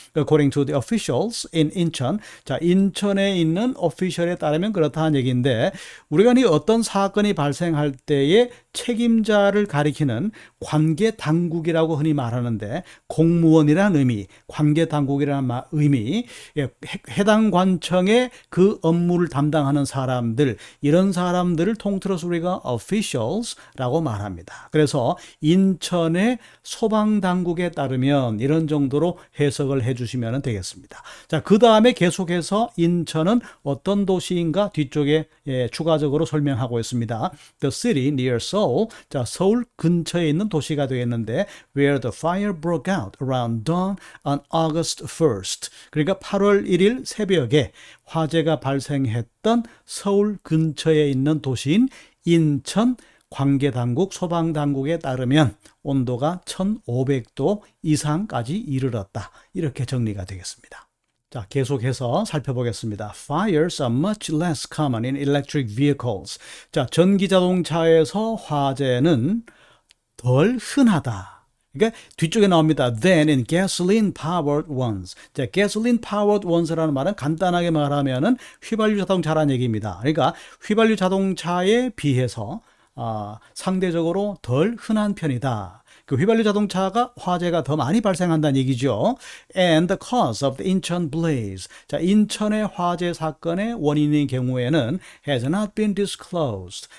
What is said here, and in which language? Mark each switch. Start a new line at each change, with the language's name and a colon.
Korean: According to the officials in 인천, 자 인천에 있는 오피셜에 따르면 그렇다는 얘기인데 우리가 이 어떤 사건이 발생할 때에 책임자를 가리키는 관계 당국이라고 흔히 말하는데 공무원이라는 의미, 관계 당국이라는 의미, 해당 관청의 그 업무를 담당하는 사람들 이런 사람들을 통틀어서 우리가 officials라고 말합니다. 그래서 인천의 소방당국에 따르면 이런 정도로 해석을 해주시면 되겠습니다. 자, 그 다음에 계속해서 인천은 어떤 도시인가 뒤쪽에 추가적으로 설명하고 있습니다.
English: The city near Seoul, 자 서울 근처에 있는 도시가 되겠는데 where the fire broke out around dawn on August 1st.
Korean: 그러니까 8월 1일 새벽에 화재가 발생했던 서울 근처에 있는 도시인 인천 관계당국, 소방당국에 따르면 온도가 1500도 이상까지 이르렀다. 이렇게 정리가 되겠습니다. 자, 계속해서 살펴보겠습니다.
English: Fires are much less common in electric vehicles.
Korean: 자, 전기자동차에서 화재는 덜 흔하다. 그러니까 뒤쪽에 나옵니다.
English: Than in gasoline-powered ones.
Korean: 자, gasoline-powered ones라는 말은 간단하게 말하면은 휘발유 자동차라는 얘기입니다. 그러니까 휘발유 자동차에 비해서 상대적으로 덜 흔한 편이다. 그 휘발유 자동차가 화재가 더 많이 발생한다는 얘기죠.
English: And the cause of the Incheon blaze. 자, 인천의 화재 사건의 원인인 경우에는 has not been disclosed.